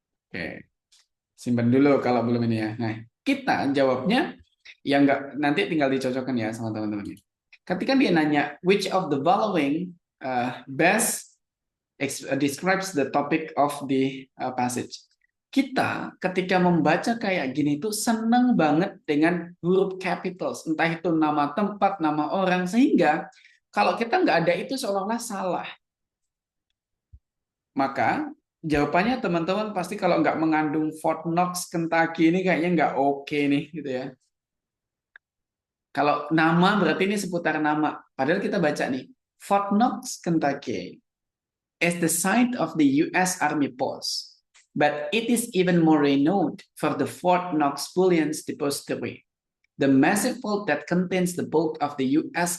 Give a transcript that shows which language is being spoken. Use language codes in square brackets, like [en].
[id] Oke, simpan dulu kalau belum ini ya. Nah, kita jawabnya yang nggak nanti tinggal dicocokkan ya sama teman-teman. Ketika dia nanya [en] which of the following best describes the topic of the passage. [id] Kita ketika membaca kayak gini tuh seneng banget dengan huruf capitals, entah itu nama tempat, nama orang, sehingga kalau kita nggak ada itu seolah-olah salah. Maka jawabannya teman-teman pasti kalau nggak mengandung Fort Knox, Kentucky ini kayaknya nggak oke nih gitu ya. Kalau nama berarti ini seputar nama. Padahal kita baca nih, [en] Fort Knox, Kentucky is the site of the U.S. Army post, but it is even more renowned for the Fort Knox Bullion Depository, the massive vault that contains the bulk of the U.S.